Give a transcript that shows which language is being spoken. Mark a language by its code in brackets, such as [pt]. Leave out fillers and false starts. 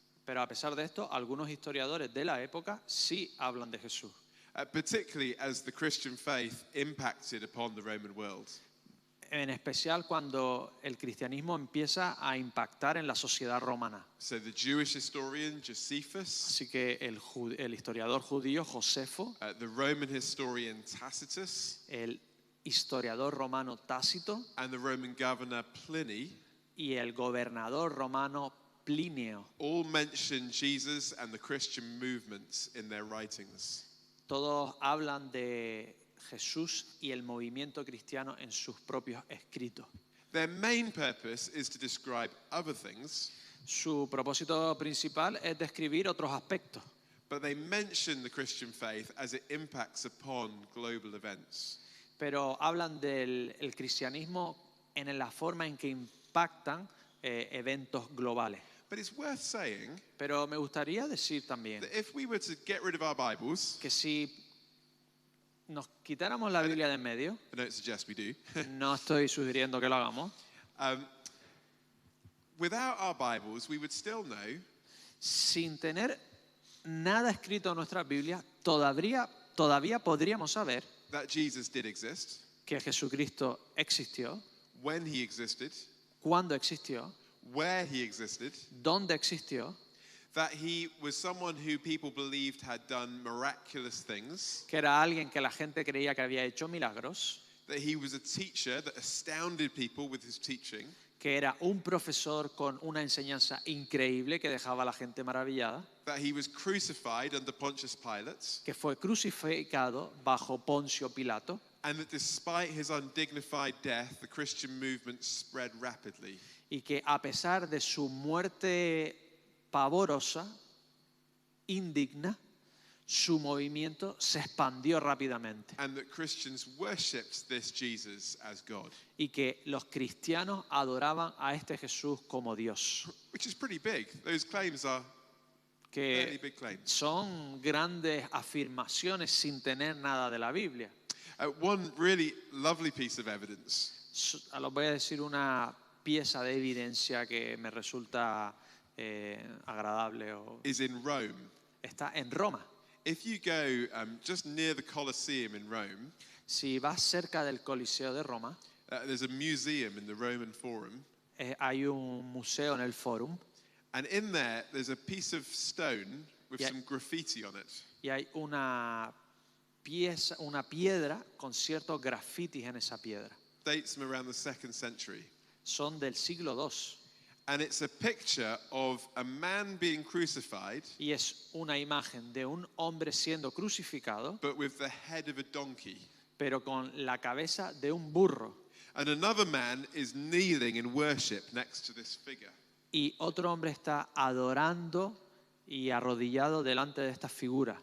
[es] Pero a pesar de esto, algunos historiadores de la época sí hablan de Jesús. [en] Particularly as the Christian faith impacted upon the Roman world. [es] En especial cuando el cristianismo empieza a impactar en la sociedad romana. [en] So the Jewish historian Josephus, [es] Así que el historiador judío Josefo, [en] the Roman historian Tacitus, [es] el historiador romano Tácito [en] and the Roman governor Pliny [es] y el gobernador romano Plinio, [en] all mention Jesus and the Christian movements in their writings. [es] todos hablan de Jesús y el movimiento cristiano en sus propios escritos. [en] Their main purpose is to describe other things, [es] Su propósito principal es describir otros aspectos, [en] but they mention the Christian faith as it impacts upon global events. [es] pero hablan del el cristianismo en la forma en que impactan eventos globales. [en] But it's worth saying [es] Pero me gustaría decir también [en] that if we were to get rid of our Bibles, [es] que si nos quitáramos la Biblia de en medio, [en] I don't suggest we do, [es] no estoy sugiriendo que lo hagamos, [en] without our Bibles, we would still know [es] sin tener nada escrito en nuestra Biblia, todavía podríamos saber [en] that Jesus did exist, [es] que Jesucristo existió, [en] when he existed, [es] cuándo existió, [en] where he existed, [es] dónde existió, [en] that he was someone who people believed had done miraculous things, [es] que era alguien que la gente creía que había hecho milagros, [en] that he was a teacher that astounded people with his teaching, [es] que era un profesor con una enseñanza increíble que dejaba a la gente maravillada, [en] that he was crucified under Pontius Pilate, [es] que fue crucificado bajo Poncio Pilato, [en] and that despite his undignified death, the Christian movement spread rapidly. [es] y que a pesar de su muerte pavorosa, indigna, su movimiento se expandió rápidamente [en] And that Christians worshipped this Jesus as God, [es] y que los cristianos adoraban a este Jesús como Dios, [en] which is pretty big. Those claims are fairly [es] que [en] big claims. [es] son grandes afirmaciones sin tener nada de la Biblia. [en] One really lovely piece of evidence [es] Os voy a decir una pieza de evidencia que me resulta agradable. [en] is in Rome. [es] está en Roma. [en] If you go just near the Colosseum in Rome, [es] Si vas cerca del Coliseo de Roma, [en] there's a museum in the Roman Forum, [es] hay un museo en el Forum [en] and in there there's a piece of stone with Yeah. some graffiti on it. [es] y hay una piedra con ciertos grafitis en esa piedra. [en] Dates from around the 2nd century. [es] Son del siglo II [en] And it's a picture of a man being crucified, [es] y es una imagen de un hombre siendo crucificado, [en] but with the head of a donkey. [es] pero con la cabeza de un burro. [en] And another man is kneeling in worship next to this figure. [es] Y otro hombre está adorando y arrodillado delante de esta figura.